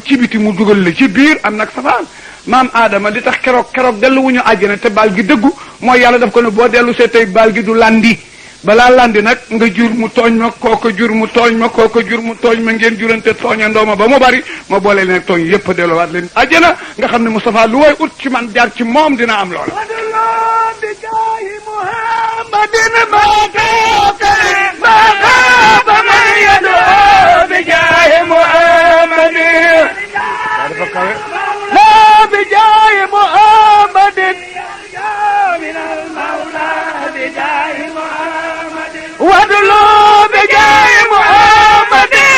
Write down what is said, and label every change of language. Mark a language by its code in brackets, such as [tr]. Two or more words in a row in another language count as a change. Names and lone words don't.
[wo] ci biti mu dugal la ci biir am nag safaan maam Adama li tax keroog dellu wuñu àjjana te baal gi dëggu mooy yàlla daf ko ne boo dellu see tey baal gi du landi balaa landi nag nga jur mu tooñ ma kooko jur mu tooñ ma kooko jur mu tooñ ma ngeen jurante tooñandoo ma ba mu bari ma boole leen tooñ yépp delluwaat leen àjjana nga xam ne Moustapha lu way ut ci man jaar ci moom dina am loola [ar] لا بجاه محمد من المولى بجاه محمد وادلو بجاه محمد